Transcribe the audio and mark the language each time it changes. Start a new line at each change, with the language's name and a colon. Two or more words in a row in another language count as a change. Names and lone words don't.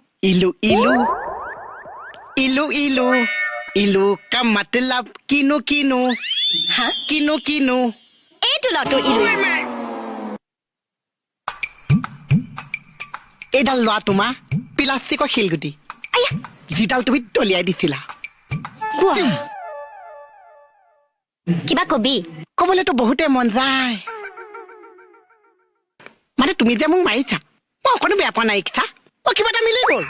Hindi: इलू इलू इलू इलू इलू का मतलब किनु किनु হা किनु किनु
Assamese: এইটো লটো ইলু এইডাল লোৱা তোমাৰ প্লাষ্টিকৰ শিলগুটি আয়া যিডাল তুমি দলিয়াই দিছিলা বুয়া কিবা কবি ক'বলৈতো বহুতে মন যায় মানে তুমি যে মোক মাৰিছা মই অকণো বেয়া পোৱা নাই ইচ্ছা মই কিবা এটা মিলি গ'ল